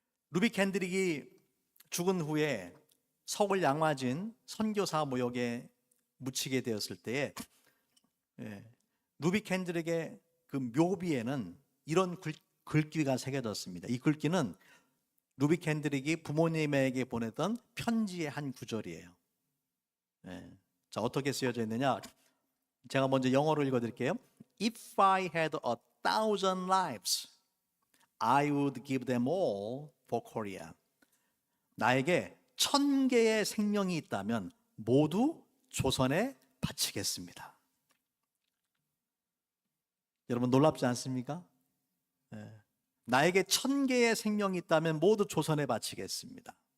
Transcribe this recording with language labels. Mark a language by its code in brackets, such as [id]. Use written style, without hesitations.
[ko] 루비 켄드릭이 죽은 후에 서울 양화진 선교사 모욕에 묻히게 되었을 때에 루비 켄드릭의 그 묘비에는 이런 글귀가 새겨졌습니다. 이 글귀는 루비 켄드릭이 부모님에게 보내던 편지의 한 구절이에요. 자, 어떻게 쓰여져 있느냐? 제가 먼저 영어로 읽어드릴게요. [en] If I had 1,000 lives, I would give them all for Korea. [ko] 나에게 1,000개의 생명이 있다면 모두 조선에 바치겠습니다. 여러분, 놀랍지 않습니까? 나에게 1,000개의 생명이 있다면 모두 조선에 바치겠습니다.